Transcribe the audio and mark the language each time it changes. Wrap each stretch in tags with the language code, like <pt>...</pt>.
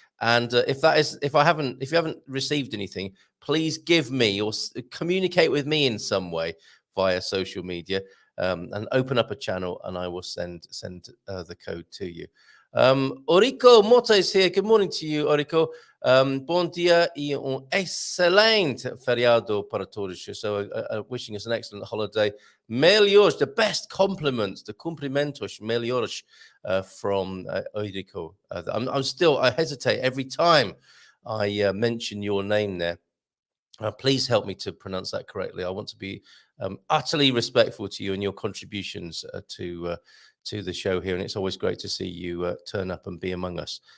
<en>And if you haven't received anything, please give me or communicate with me in some way via social media, and open up a channel, and I will send the code to you. Orico Mota is here. Good morning to you, Orico.</en> <pt>Bom dia e excelente feriado para todos.</pt> <en>So wishing us an excellent holiday. Melhores, the best compliments, the cumprimentos, melhores from Orico. I hesitate every time I mention your name there. Please help me to pronounce that correctly. I want to be utterly respectful to you and your contributions to the show here. And it's always great to see you turn up and be among us.</en>